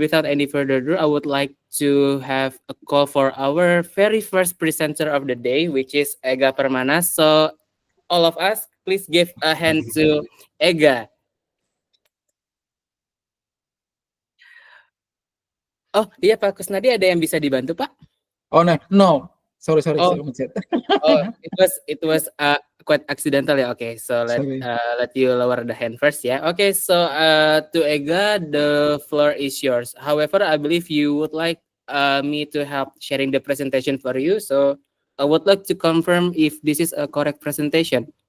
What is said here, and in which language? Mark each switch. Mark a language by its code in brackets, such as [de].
[en] without any further ado, I would like to have a call for our very first presenter of the day, which is Ega Permana. So, all of us, please give a hand to Ega. [id] Oh iya Pak Kusnadi, ada yang bisa dibantu Pak? [en] Oh no. Sorry, Oh, [id] saya mencet. [en] oh, it was quite accidental ya. Okay, so Sorry. let you lower the hand first ya. Okay, so to Ega, the floor is yours. However, I believe you would like me to help sharing the presentation for you. So I would like to confirm if this is a correct presentation.